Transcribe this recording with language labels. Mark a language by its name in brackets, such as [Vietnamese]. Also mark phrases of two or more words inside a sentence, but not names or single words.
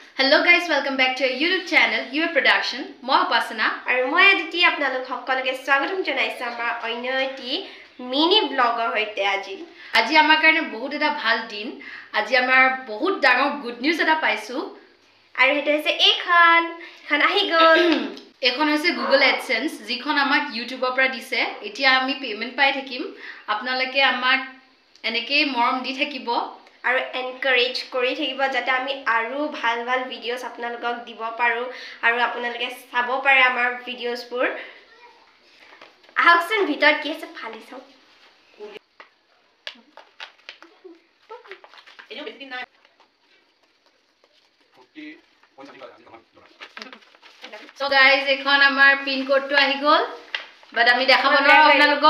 [English] Hello guys, welcome back to our YouTube channel, UA Production. [Assamese] মই উপাসনা আৰু মই অদিতি আপোনালোক সকলোকে স্বাগতম জনাইছো আমাৰ ওইনো এটি [English] mini vlogger [Assamese] হৈছে আজি. আজি আমাৰ কাৰণে বহুত এটা ভাল দিন. আজি আমাৰ বহুত ডাঙৰ [English] good news [Assamese] এটা পাইছো. আৰু সেইটো হৈছে এখন আহি গ'ল. Ekhon hoise Google AdSense jikhon amak YouTube opra dise. এতিয়া আমি payment পাই থাকিম। আপোনালোকে আমাক এনেকৈ মৰম দি থাকিব. আৰু এনকাৰেজ কৰি থাকিব যাতে আমি আৰু ভাল ভাল ভিডিওস আপোনালোকক দিব পাৰো আৰু আপোনালোকে চাব পাৰে আমাৰ ভিডিওসবোৰ আহকচোন ভিতৰত কি আছে ফালি চাও এনো বেছি না [English] So guys, [Assamese] এখন আমাৰ [English] pin code [Assamese] আহি গল বাট আমি দেখাব নোৱাৰো আপোনালোকক